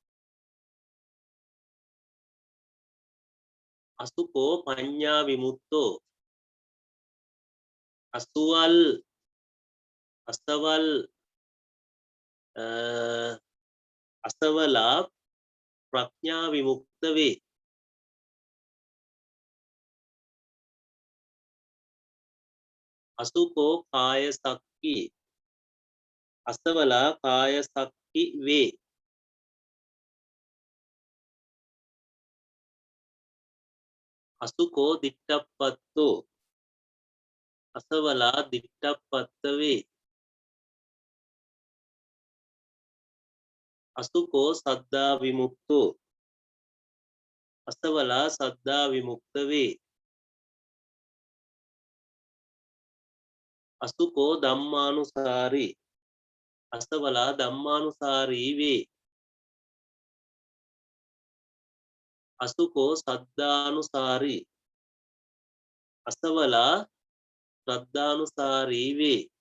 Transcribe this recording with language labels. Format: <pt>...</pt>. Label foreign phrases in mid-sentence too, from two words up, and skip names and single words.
<pi>අසුකෝ පඤ්ඤා විමුක්තෝ</pi> <si>අසවල් අසවලා ප්‍රඥා විමුක්ත වේ.</si> <pi>අසුකෝ කාය සක්කි</pi> <si>අසවලා කාය සක්කි වේ.</si> <pi>අසුකෝ දිට්ඨප්පත්තෝ</pi> <si>අසවලා දිට්ඨප්පත්ත වේ.</si> <pi>අසුකෝ සද්ධා විමුක්තෝ</pi> <si>අසවලා සද්ධා විමුක්ත වේ.</si> <pi>අසුකෝ ධම්මානුසාරී</pi> <si>අසවලා ධම්මානුසාරී වේ.</si> <pi>අසුකෝ සද්ධානුසාරී</pi> <si>අසවලා ශ්‍රද්ධානුසාරී වේ.</si>